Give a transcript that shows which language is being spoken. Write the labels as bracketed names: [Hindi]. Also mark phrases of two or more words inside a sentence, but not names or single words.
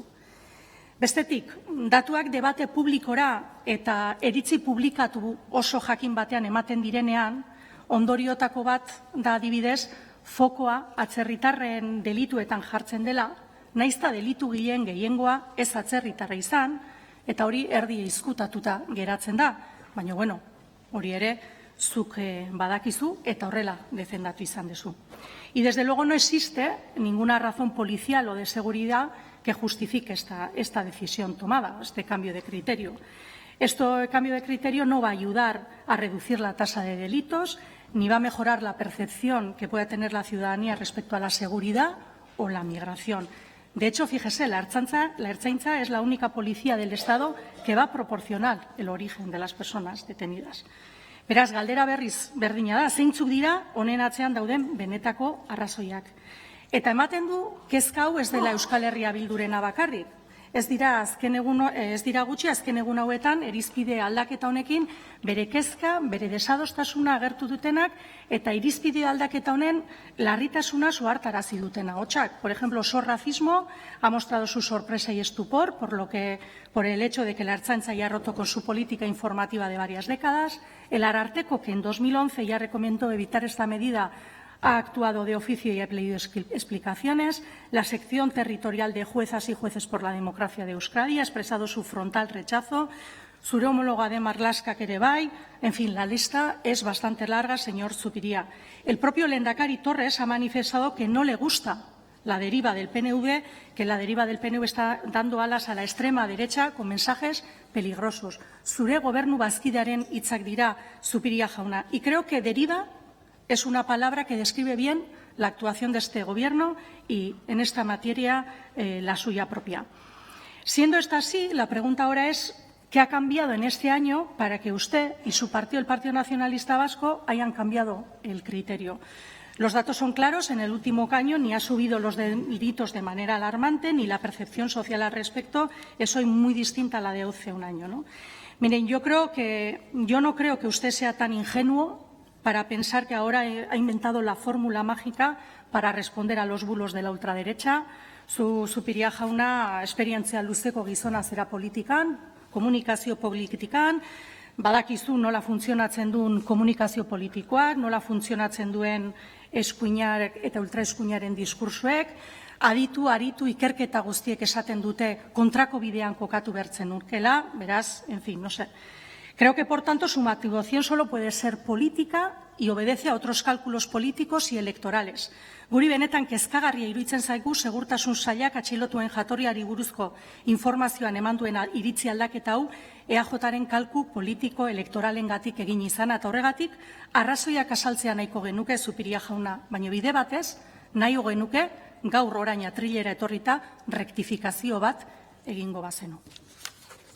[Basque] Bestetik, datuak debate publikora eta iritzi publikatu oso jakin batean ematen direnean, ondoriotako bat da adibidez, fokoa atzerritarren delituetan jartzen dela, naizta delitugileen gehiengoa ez atzerritarra izan, eta hori erdi ezkutatuta geratzen da. Baina, bueno, hori ere zuk badakizu eta horrela defendatu izan duzu. [Spanish] Y desde luego no existe ninguna razón policial o de seguridad que justifique esta decisión tomada, este cambio de criterio. Este cambio de criterio no va a ayudar a reducir la tasa de delitos, ni va a mejorar la percepción que pueda tener la ciudadanía respecto a la seguridad o la migración. De hecho, fíjese, la Ertzaintza es la única policía del Estado que va a proporcionar el origen de las personas detenidas. [Basque] Beraz, galdera berriz berdina da, zeintzuk dira honen atzean dauden benetako arrazoiak. Eta ematen du kezka hau ez dela Euskal Herria Bildurena bakarrik. Ez dira gutxi azken egun hauetan irizpide aldaketa honekin bere kezka, bere desadostasuna agertu dutenak eta irizpide aldaketa honen larritasuna ohartarazi duten ahotsak. [Spanish] Por ejemplo, SOS Racismo ha mostrado su sorpresa y estupor por el hecho de que la Ertzaintza ya ha roto con su política informativa de varias décadas. El Ararteko, que en 2011 ya recomendó evitar esta medida, ha actuado de oficio y ha pedido explicaciones. La sección territorial de juezas y jueces por la democracia de Euskadi ha expresado su frontal rechazo. [Basque] Zure [Spanish] homóloga de [Basque] Marlaska ere bai. [Spanish] En fin, la lista es bastante larga, señor Zupiria. El propio lehendakari Torres ha manifestado que no le gusta la deriva del PNV, que la deriva del PNV está dando alas a la extrema derecha con mensajes peligrosos. [Basque] Zure gobernu bazkidearen hitzak dira, Zupiria jauna. [Spanish] Y creo que deriva es una palabra que describe bien la actuación de este Gobierno y, en esta materia, la suya propia. Siendo esto así, la pregunta ahora es ¿qué ha cambiado en este año para que usted y su partido, el Partido Nacionalista Vasco, hayan cambiado el criterio? Los datos son claros. En el último año ni ha subido los delitos de manera alarmante, ni la percepción social al respecto es hoy muy distinta a la de hace un año, ¿no? Miren, yo no creo que usted sea tan ingenuo para pensar que ahora ha inventado la fórmula mágica para responder a los bulos de la ultraderecha. [Basque] Zupiria jauna esperientzia luzeko gizona zera politikan, komunikazio politikan, badakizu nola funtzionatzen duen komunikazio politikoak, nola funtzionatzen duen eskuinar eta ultraeskuinaren diskursoek, aritu ikerketa guztiek esaten dute kontrako bidean kokatu bertzen urkela, beraz, [Spanish] en fin, no sé. Creo que, por tanto, su motivación solo puede ser política y obedece a otros cálculos políticos y electorales. [Basque] Guri benetan kezkagarria iruditzen zaigu segurtasun sailak atxilotuen jatorriari buruzko informazioan eman duen iritzi aldaketa hau EAJaren kalku politiko elektoralengatik egin izana, eta horregatik arrazoiak azaltzea nahiko genuke, Zupiria jauna, baina bide batez nahi genuke gaur orain atrilera etorrita rektifikazio bat egingo bazenu.